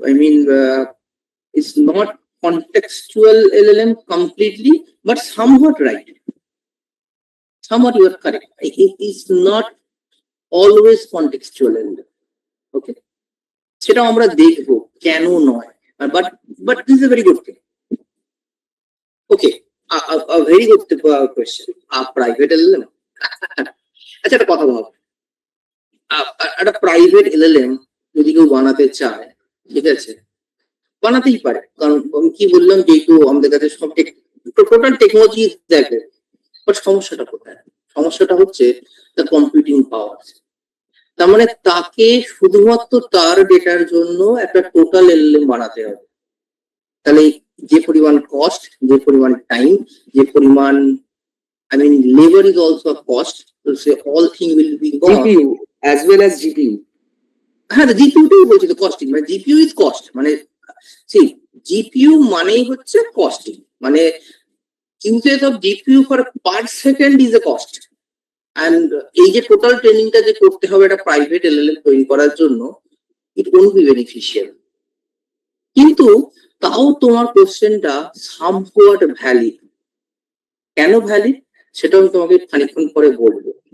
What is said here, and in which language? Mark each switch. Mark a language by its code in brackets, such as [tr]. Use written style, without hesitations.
[en] I mean, it's not contextual LLM completely, but somewhat right. Somewhat you are correct. It is not always contextual LLM. Okay. [bn] সেটা আমরা দেখবো কেন নয়, [en] but this is a very good thing. Okay, a very good question. A private LLM. [bn] আচ্ছা, একটা কথা বল, একটা private LLM যদি কেউ বানাতে চায়, ঠিক আছে, বানাতেই পারে। কারণ আমি কি বললাম, যেহেতু আমাদের কাছে সব টোটাল টেকনোলজি দেখে। বাট সমস্যাটা কোথায়? সমস্যাটা হচ্ছে দ্য কম্পিউটিং পাওয়ার। তার মানে তাকে শুধুমাত্র তার ডেটার জন্য একটা টোটাল এলএলএম বানাতে হবে। তাহলে যে পরিমাণ কস্ট, যে পরিমাণ [en] Time, যে পরিমাণ, I mean labor is also a cost, so say all thing will be gone. GPU as well as GPU. [bn] হ্যাঁ, GPU টাই বলছি তো, কস্টিং মানে [en] GPU is cost, [bn] মানে see GPU মানেই হচ্ছে কস্টিং, মানে [en] usage of GPU for per second is a cost. [bn] and এই যে টোটাল ট্রেনিংটা যে করতে হবে একটা প্রাইভেট এলএলএম তৈরি করার জন্য, [en] it won't be beneficial. [bn] কিন্তু তাও তোমার কোশ্চেনটা somewhat valid। কেন ভ্যালিড সেটা আমি তোমাকে খানিকক্ষণ পরে বলবো।